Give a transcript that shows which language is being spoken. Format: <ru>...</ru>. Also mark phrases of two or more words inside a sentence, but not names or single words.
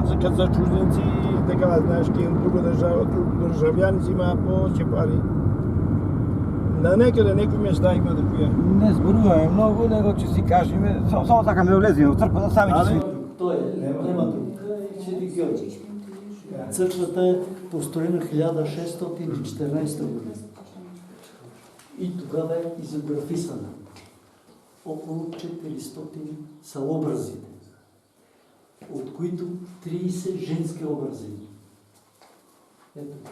<mk>за чужденци, така знаеш ки друга држава, државјани зема повеќе пари. На некаде некои места има да пија. Не зборуваме многу, него ќе си кажеме, само сакаме да влеземе во црквата, сами ќе си. Тоа е, нема друг. Црквата е построена 1614 година. И тогава е изографисана.</mk> <bg>Около 400 са образите. от които 30 женски образи. Ето това.</bg>